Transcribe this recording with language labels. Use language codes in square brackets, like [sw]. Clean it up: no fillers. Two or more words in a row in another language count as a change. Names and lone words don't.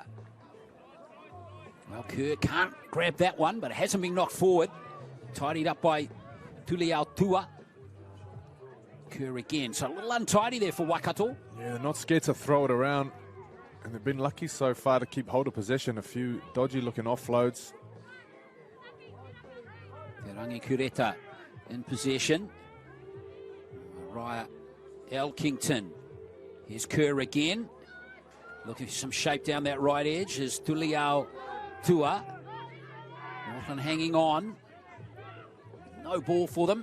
[en] Well, Kerr can't grab that one, but it hasn't been knocked forward. Tidied up by Tuliao Tua. Kerr again, so a little untidy there for Waikato. Yeah, they're not scared to throw it around. And they've been lucky so far to keep hold of possession. A few dodgy-looking offloads. Te Rangi Kureta in possession. Raya Elkington. Here's Kerr again. Looking for some shape down that right edge is Tuliao Tua. Northland hanging on. No ball for them.